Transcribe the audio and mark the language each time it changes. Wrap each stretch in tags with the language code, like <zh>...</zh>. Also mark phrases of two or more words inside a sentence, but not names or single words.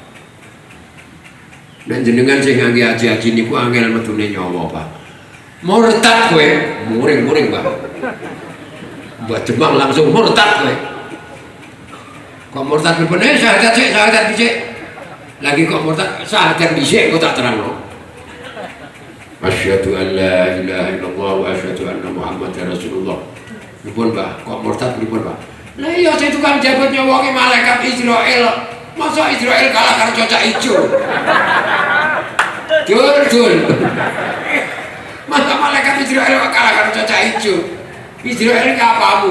<jv>Nek jenengan sing ngangge haji-haji niku angel metune nyawa, Pak. Murtad kowe, muring-muring, Pak. Mbah Demang langsung murtad kowe. Kok murtad bener sahadat dhisik. Lagi kok murtad sahadat dhisik kok tak terangno.</jv> <ar>أشهد أن لا إله إلا الله وأشهد أن محمدا رسول الله.</ar> <jv>Pripun, Pak? Kok murtad pripun, Pak? Lah iya sing tukang jabut nyawa ki malaikat Israel. Masa Israel kalah karo Cocak Ijo? Dul. Masa malaikat Israel kalah karo Cocak Ijo? Israel ki apamu?</jv>